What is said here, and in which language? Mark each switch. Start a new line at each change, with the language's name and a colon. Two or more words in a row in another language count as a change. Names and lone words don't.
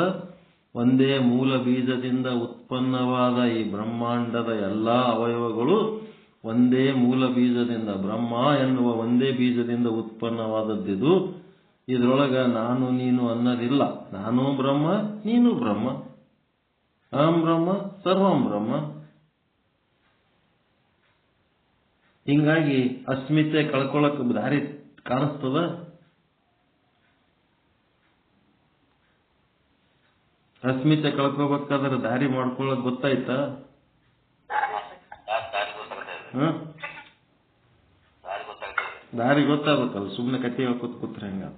Kannada: ಒಂದೇ ಮೂಲ ಬೀಜದಿಂದ ಉತ್ಪನ್ನವಾದ ಈ ಬ್ರಹ್ಮಾಂಡದ ಎಲ್ಲ ಅವಯವಗಳು ಒಂದೇ ಮೂಲ ಬೀಜದಿಂದ ಬ್ರಹ್ಮ ಎನ್ನುವ ಒಂದೇ ಬೀಜದಿಂದ ಉತ್ಪನ್ನವಾದದ್ದಿದು. ಇದರೊಳಗ ನಾನು ನೀನು ಅನ್ನೋದಿಲ್ಲ. ನಾನು ಬ್ರಹ್ಮ, ನೀನು ಬ್ರಹ್ಮ,
Sanskrit: ಅಹಂ ಬ್ರಹ್ಮ, ಸರ್ವಂ ಬ್ರಹ್ಮ.
Kannada: ಹಿಂಗಾಗಿ ಅಸ್ಮಿತೆ ಕಳ್ಕೊಳ್ಳಕ್ ದಾರಿ ಕಾಣಿಸ್ತದ. ಅಸ್ಮಿತೆ ಕಳ್ಕೋಬೇಕಾದ್ರೆ ದಾರಿ ಮಾಡ್ಕೊಳ್ಳಕ್ ಗೊತ್ತಾಯ್ತಾ? ದಾರಿ ಗೊತ್ತಾಗಬೇಕಲ್ಲ, ಸುಮ್ಮನೆ ಕಟ್ಟಿ ಹಾಕೋತ್ ಕೂತ್ರೆ ಹೆಂಗಂತ.